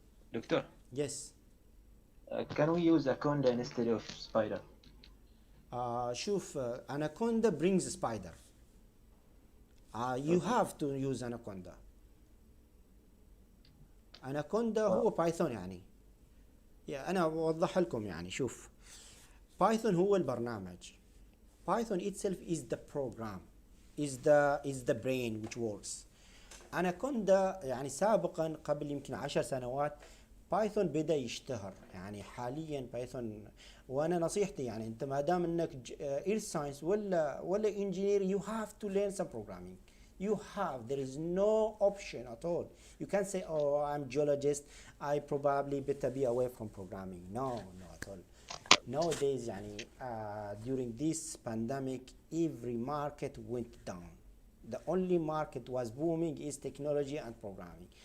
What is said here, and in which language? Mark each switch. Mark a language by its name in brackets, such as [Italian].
[English] Doctor, Yes. can we use Aconda instead of Spider? شوف Anaconda brings spider. You have to use Anaconda. [Arabic] Anaconda هو بايثون يعني. أنا أوضح لكم يعني شوف بايثون هو البرنامج. [English] Python itself is the program, is the brain which works. [Arabic] Anaconda يعني سابقا قبل يمكن 10 سنوات بايثون بدأ يشتهر يعني حاليا بايثون. وانا نصيحتي يعني انت ما دام انك اير ساينس ولا انجينير [English] you have to learn some programming. There is no option at all. You can't say, oh, I'm geologist, I probably better be away from programming. No at all. Nowadays يعني during this pandemic every market went down. The only market was booming is technology and programming.